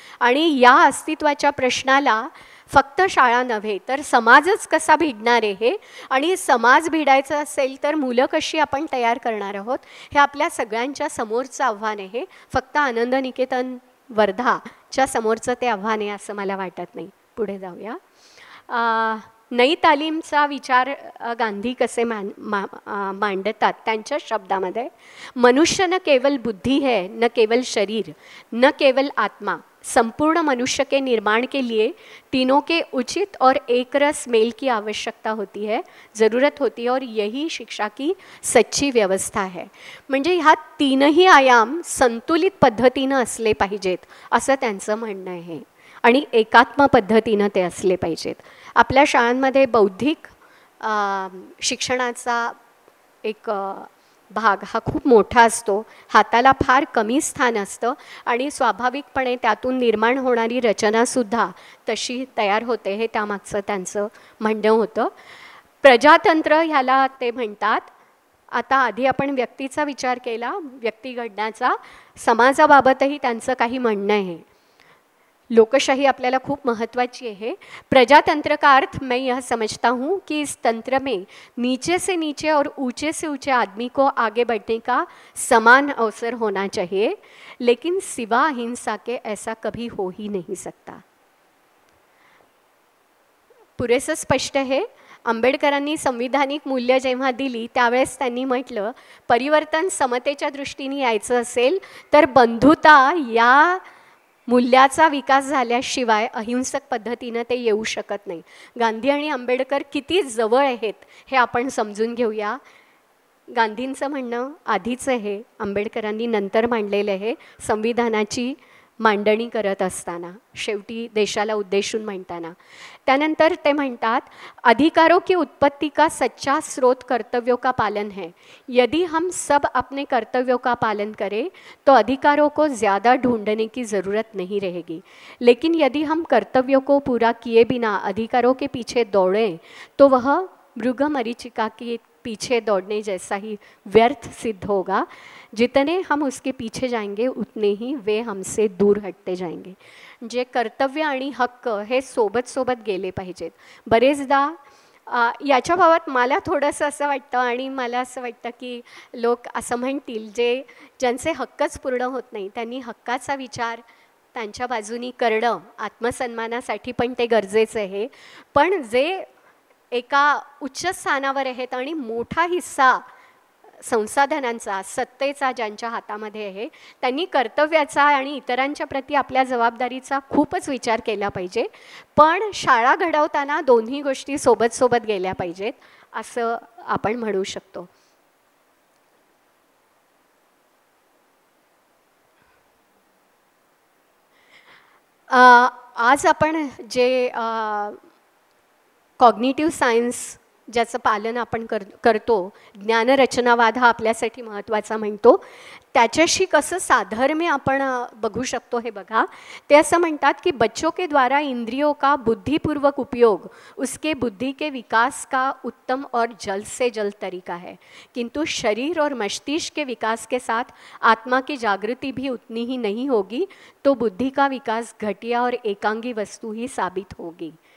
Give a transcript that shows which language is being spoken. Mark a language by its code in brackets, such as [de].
[mr] आणि या अस्तित्वाच्या प्रश्नाला फक्त शाळा नव्हे तर समाजच कसा भिडणार आहे आणि समाज भिडायचा असेल तर मुलं कशी आपण तयार करणार आहोत हे आपल्या सगळ्यांच्या समोरचं आव्हान आहे. फक्त आनंद निकेतन वर्धाच्या समोरचं ते आव्हान आहे असं मला वाटत नाही. पुढे जाऊया. नई तालीमचा विचार गांधी कसे मांडतात त्यांच्या शब्दामध्ये, [hi] मनुष्य न केवल बुद्धि है, न केवल शरीर, न केवल आत्मा, संपूर्ण मनुष्य के निर्माण के लिए तीनों के उचित और एकरस मेल की आवश्यकता होती है, ज़रूरत होती है और यही शिक्षा की सच्ची व्यवस्था है. [mr] म्हणजे ह्या तीनही आयाम संतुलित पद्धतीनं असले पाहिजेत असं त्यांचं म्हणणं आहे आणि एकात्म पद्धतीनं ते असले पाहिजेत. आपल्या शाळांमध्ये बौद्धिक शिक्षणाचा एक भाग हा खूप मोठा असतो, हाताला फार कमी स्थान असतं आणि स्वाभाविकपणे त्यातून निर्माण होणारी रचनासुद्धा तशी तयार होते, हे त्यामागचं त्यांचं म्हणणं होतं. प्रजातंत्र ह्याला ते म्हणतात. आता आधी आपण व्यक्तीचा विचार केला, व्यक्ती घडण्याचा, समाजाबाबतही त्यांचं काही म्हणणं आहे. लोकशाही आपल्याला खूप महत्त्वाची आहे. [hi] प्रजातंत्र का अर्थ मैं यह समझता हूँ कि इस तंत्र में नीचे से नीचे और ऊंचे से ऊंचे आदमी को आगे बढ़ने का समान अवसर होना चाहिए, लेकिन सिवा अहिंसा के ऐसा कभी हो ही नहीं सकता. [mr] पुरेसं स्पष्ट आहे. आंबेडकरांनी संविधानिक मूल्य जेव्हा दिली त्यावेळेस त्यांनी म्हटलं परिवर्तन समतेच्या दृष्टीने यायचं असेल तर बंधुता या मूल्याचा विकास झाल्याशिवाय अहिंसक पद्धतीनं ते येऊ शकत नाही. गांधी आणि आंबेडकर किती जवळ आहेत हे आपण समजून घेऊया. गांधींचं म्हणणं आधीचं आहे, आंबेडकरांनी नंतर मांडलेलं आहे संविधानाची मांडणी करत असताना, शेवटी देशाला उद्देशून म्हणताना. त्यानंतर ते म्हणतात [hi] अधिकारों की उत्पत्ति का सच्चा स्रोत कर्तव्यों का पालन है. यदि हम सब अपने कर्तव्यों का पालन करें तो अधिकारों को ज़्यादा ढूंढने की ज़रूरत नहीं रहेगी, लेकिन यदि हम कर्तव्यों को पूरा किए बिना अधिकारों के पीछे दौड़ें तो वह मृग मरीचिका के पीछे दौड़ने जैसा ही व्यर्थ सिद्ध होगा. जितने हम उसके पीछे जाएंगे उतने ही वे हमसे दूर हटते जाएंगे. [mr] जे कर्तव्य आणि हक्क हे सोबत सोबत गेले पाहिजेत. बरेचदा याच्या बाबत मला थोडंसं असं वाटतं आणि मला असं वाटतं की लोक असं म्हणतील ज्यांचे हक्कच पूर्ण होत नाही त्यांनी हक्काचा विचार त्यांच्या बाजूनी करणं आत्मसन्मानासाठी पण ते गरजेचं आहे. पण जे एका उच्च स्थानावर आहेत आणि मोठा हिस्सा संसाधनांचा सत्तेचा ज्यांच्या हातामध्ये आहे त्यांनी कर्तव्याचा आणि इतरांच्या प्रती आपल्या जबाबदारीचा खूपच विचार केला पाहिजे. पण शाळा घडवताना दोन्ही गोष्टी सोबत सोबत गेल्या पाहिजेत असं आपण म्हणू शकतो. आज आपण जे कॉग्निटिव्ह सायन्स ज्याचं पालन आपण करतो, ज्ञानरचनावाद हा आपल्यासाठी महत्त्वाचा म्हणतो, त्याच्याशी कसं साधर्म्य आपण बघू शकतो हे बघा. ते असं म्हणतात की [hi] बच्चों के द्वारा इंद्रियों का बुद्धिपूर्वक उपयोग उसके बुद्धि के विकास का उत्तम और जल्द से जल्द तरीका है, किंतु शरीर और मस्तिष्क के विकास के साथ आत्मा की जागृति भी उतनी ही नहीं होगी तो बुद्धि का विकास घटिया और एकांगी वस्तु ही साबित होगी.